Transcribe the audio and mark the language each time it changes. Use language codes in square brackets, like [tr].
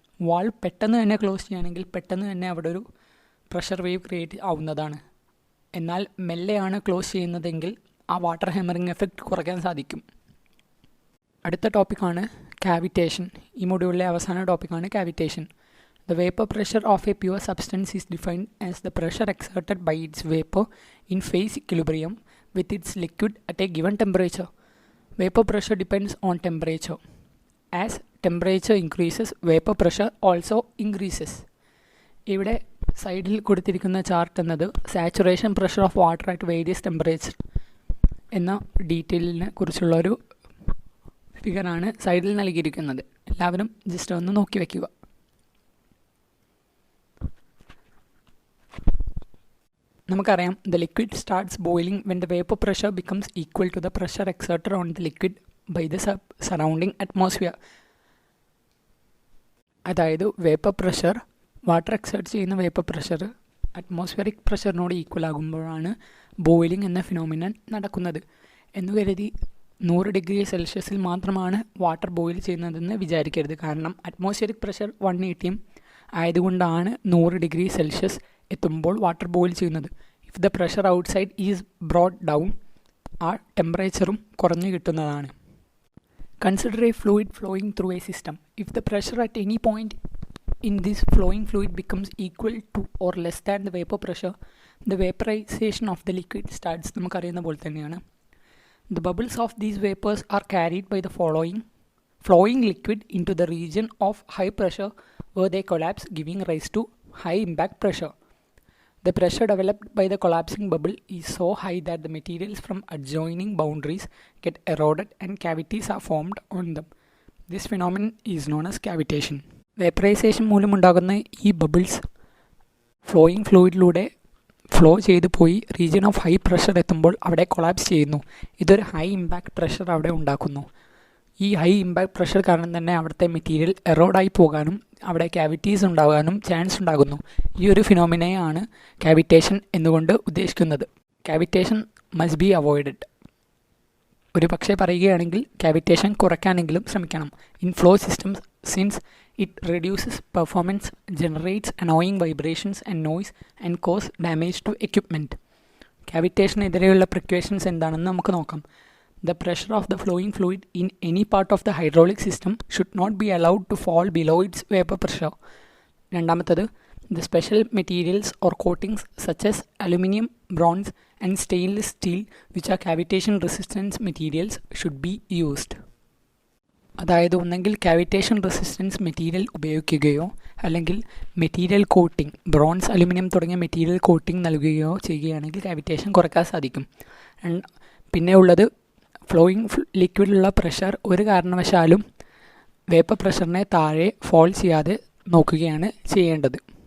[ml] Valve പെട്ടെന്ന് തന്നെ close ചെയ്യുകയാണെങ്കിൽ പെട്ടെന്ന് തന്നെ അവിടെ ഒരു പ്രഷർ വേവ് ക്രിയേറ്റ് ആവുന്നതാണ്. എന്നാൽ മെല്ലെയാണ് ക്ലോസ് ചെയ്യുന്നതെങ്കിൽ ആ വാട്ടർ ഹാമറിങ് എഫക്റ്റ് കുറയ്ക്കാൻ സാധിക്കും. അടുത്ത ടോപ്പിക്കാണ് കാവിറ്റേഷൻ. ഈ മൊഡ്യൂളിലെ അവസാന ടോപ്പിക്കാണ് cavitation. [en] The vapor pressure of a pure substance is defined as the pressure exerted by its vapor in phase equilibrium with its liquid at a given temperature. Vapor pressure depends on temperature. As temperature increases, vapor pressure also increases. [ml] ഇവിടെ സൈഡിൽ കൊടുത്തിരിക്കുന്ന chart എന്നത് saturation pressure of water at various temperature എന്ന ഡീറ്റെയിലിനെ കുറിച്ചുള്ള ഒരു ഫിഗറാണ് സൈഡിൽ നൽകിയിരിക്കുന്നത്. എല്ലാവരും ജസ്റ്റ് ഒന്ന് നോക്കി വയ്ക്കുക. നമുക്കറിയാം [en] the liquid starts boiling when the vapor pressure becomes equal to the pressure exerted on the liquid by the surrounding atmosphere. [ml] അതായത് വേപ്പർ പ്രഷർ വാട്ടർ എക്സേർട്ട് ചെയ്യുന്ന വേപ്പർ പ്രഷർ അറ്റ്മോസ്ഫിയറിക് പ്രഷറിനോട് ഈക്വൽ ആകുമ്പോഴാണ് ബോയിലിംഗ് എന്ന phenomenon നടക്കുന്നത് എന്ന് കരുതി 100 degree സെൽഷ്യസിൽ മാത്രമാണ് water boil ചെയ്യുന്നതെന്ന് വിചാരിക്കരുത്. കാരണം അറ്റ്മോസ്ഫിയറിക് പ്രഷർ 180 ആയതുകൊണ്ടാണ് 100 ഡിഗ്രി സെൽഷ്യസ് എത്തുമ്പോൾ വാട്ടർ ബോയിൽ ചെയ്യുന്നത്. [en] if the pressure outside is brought down, [ml] ആ ടെമ്പറേച്ചറും കുറഞ്ഞു കിട്ടുന്നതാണ്. [en] Consider a fluid flowing through a system. If the pressure at any point in this flowing fluid becomes equal to or less than the vapor pressure, the vaporization of the liquid starts. [ml] നമുക്കറിയുന്ന പോലെ തന്നെയാണ്. [en] The bubbles of these vapors are carried by the flowing liquid into the region of high pressure where they collapse, giving rise to high impact pressure. The pressure developed by the collapsing bubble is so high that the materials from adjoining boundaries get eroded and cavities are formed on them. This phenomenon is known as cavitation. [ml] Vaporisation മൂലമുണ്ടാകുന്ന ഈ bubbles flowing ഫ്ലൂയിഡിലൂടെ flow ചെയ്തു പോയി region of high pressure എത്തുമ്പോൾ അവിടെ collapse ചെയ്യുന്നു. ഇതൊരു high impact pressure അവിടെ ഉണ്ടാക്കുന്നു. ഈ ഹൈ ഇമ്പാക്റ്റ് പ്രഷർ കാരണം തന്നെ അവിടുത്തെ മെറ്റീരിയൽ എറോഡായി പോകാനും അവിടെ ക്യാവിറ്റീസ് ഉണ്ടാകാനും ചാൻസ് ഉണ്ടാകുന്നു. ഈ ഒരു ഫിനോമിനയാണ് കാവിറ്റേഷൻ എന്നുകൊണ്ട് ഉദ്ദേശിക്കുന്നത്. [en] Cavitation must be avoided. [ml] ഒരു പക്ഷേ പറയുകയാണെങ്കിൽ കാവിറ്റേഷൻ കുറയ്ക്കാനെങ്കിലും ശ്രമിക്കണം. [en] In flow systems, since it reduces performance, generates annoying vibrations and noise and cause damage to equipment. [ml] കാവിറ്റേഷനെതിരെയുള്ള precautions എന്താണെന്ന് നമുക്ക് നോക്കാം. [en] The pressure of the flowing fluid in any part of the hydraulic system should not be allowed to fall below its vapor pressure. [ml] രണ്ടാമത്തത്, [en] the special materials or coatings such as aluminum, bronze and stainless steel which are cavitation resistant materials should be used. [ml] അതായത് ഒന്നെങ്കിൽ cavitation resistance material ഉപയോഗിക്കുകയോ അല്ലെങ്കിൽ material coating, bronze, aluminium തുടങ്ങിയ material coating നൽകുകയോ ചെയ്യുകയാണെങ്കിൽ cavitation കുറയ്ക്കാൻ സാധിക്കും. പിന്നെ ഉള്ളത് ഫ്ലോയിങ് ലിക്വിഡിലുള്ള പ്രഷർ ഒരു കാരണവശാലും വേപ്പർ പ്രഷറിനെ താഴെ ഫോൾ ചെയ്യാതെ നോക്കുകയാണ് ചെയ്യേണ്ടത്.